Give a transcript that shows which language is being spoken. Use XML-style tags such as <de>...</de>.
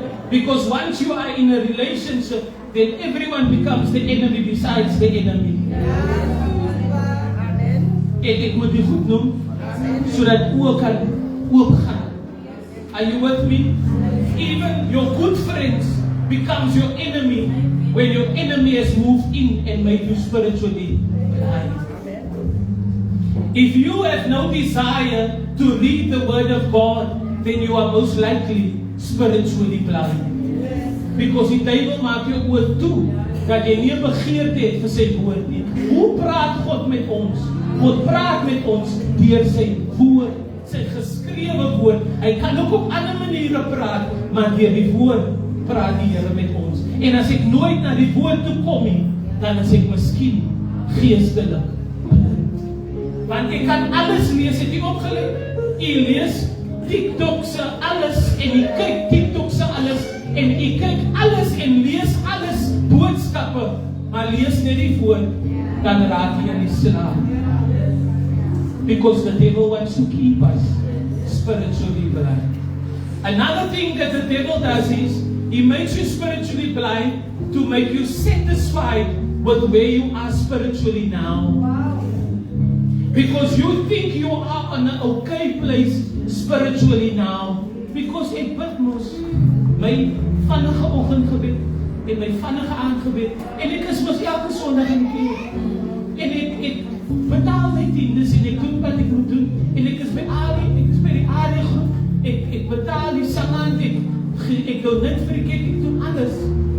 <en>Because once you are in a relationship, then everyone becomes the enemy besides the enemy.</en> <af>Ek moet dit goed noem, sodat oor kan oopgaan.</af> <en>Are you with me? Even your good friends becomes your enemy when your enemy has moved in and made you spiritually blind. If you have no desire to read the word of God, then you are most likely spiritually blind.</en> <af>Because die duivel maak jou oor toe, dat jy nie 'n begeerte het vir sy woord nie. Hoe praat God met ons? God praat met ons deur sy woord, sy geskrewe woord. Hy kan ook op ander maniere praat, maar deur die woord praat die Here met ons. En as ek nooit na die woord toe kom nie, dan is ek miskien geestelik. Want ek kan alles lees, het jy opgelet? Jy lees TikTok se alles, en jy kyk TikTok se alles, en jy kyk alles en lees alles, boodskappe, maar lees net die woord, dan raak jy in die slaap.</af> <en>Because the devil wants to keep us spiritually blind. Another thing that the devil does is, he makes you spiritually blind to make you satisfied with where you are spiritually now. Because you think you are on an okay place spiritually now.</en> <af>Because ek bid mos my vannige oggendgebed en my vannige aandgebed, en ek is mos elke Sondag in die kerk. En ek betaal my tiendes en ek doen wat ek moet doen. En ek is by die AD groep. Ek betaal die sangaand, ek doe net vir die kerk, ek doen alles.</af>